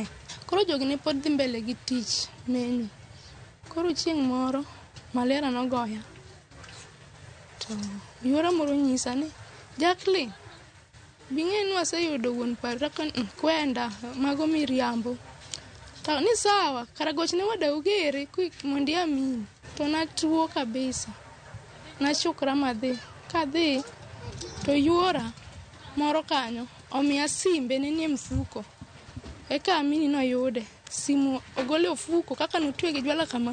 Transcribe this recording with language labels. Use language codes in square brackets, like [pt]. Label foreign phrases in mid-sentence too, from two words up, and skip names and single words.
[luo] Koro jogi ne pod dhi mbele gi tich menyu. Koro chieng' moro malera nogoya. To yuora moro nyisa ni Jacqueline bing'e waseyudo wuon paru kwenda mago miriambo. To ni sawa karagochne wadau gere quick mondi amini. To natuo kabisa. Nachukra madhi. Kadhi to yuora moro kanyo omiya simbe nenie mfuko. Eka amini no yude. Simu ogole ofuko kaka nutwe gi jwala kama.